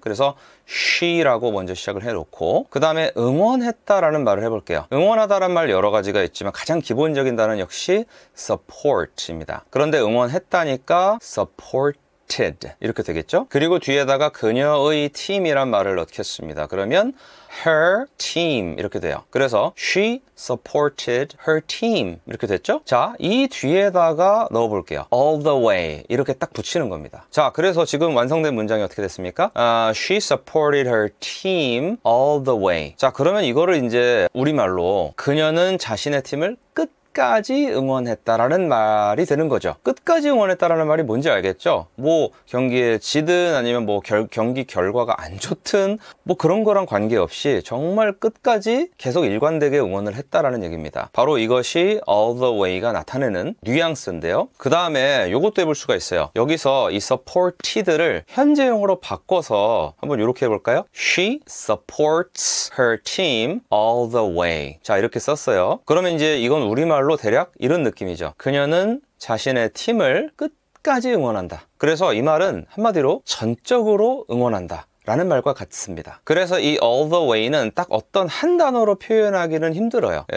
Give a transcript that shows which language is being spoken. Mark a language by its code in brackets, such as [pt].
[ko] 그래서 she라고 먼저 시작을 해놓고 그 다음에 응원했다라는 말을 해볼게요. 응원하다라는 말 여러 가지가 있지만 가장 기본적인 단어는 역시 support입니다. 그런데 응원했다니까 supported 이렇게 되겠죠. 그리고 뒤에다가 그녀의 팀이란 말을 넣겠습니다. 그러면 her team 이렇게 돼요. [en] 그래서 she supported her team [ko] 이렇게 됐죠. 자, 이 뒤에다가 넣어 볼게요. [en] all the way [ko] 이렇게 딱 붙이는 겁니다. 자, 그래서 지금 완성된 문장이 어떻게 됐습니까? [en] She supported her team all the way. [ko] 자, 그러면 이거를 이제 우리말로 그녀는 자신의 팀을 끝까지 응원했다라는 말이 되는 거죠. 끝까지 응원했다라는 말이 뭔지 알겠죠? 뭐 경기에 지든 아니면 뭐 경기 결과가 안 좋든 뭐 그런 거랑 관계없이 정말 끝까지 계속 일관되게 응원을 했다라는 얘기입니다. 바로 이것이 all the way가 나타내는 뉘앙스인데요. 그 다음에 요것도 해볼 수가 있어요. 여기서 이 supported를 현재형으로 바꿔서 한번 이렇게 해볼까요? [en] She supports her team all the way. [ko] 자, 이렇게 썼어요. 그러면 이제 이건 우리말 로 대략 이런 느낌이죠. 그녀는 자신의 팀을 끝까지 응원한다. 그래서 이 말은 한마디로 전적으로 응원한다 라는 말과 같습니다. 그래서 이 all the way는 딱 어떤 한 단어로 표현하기는 힘들어요.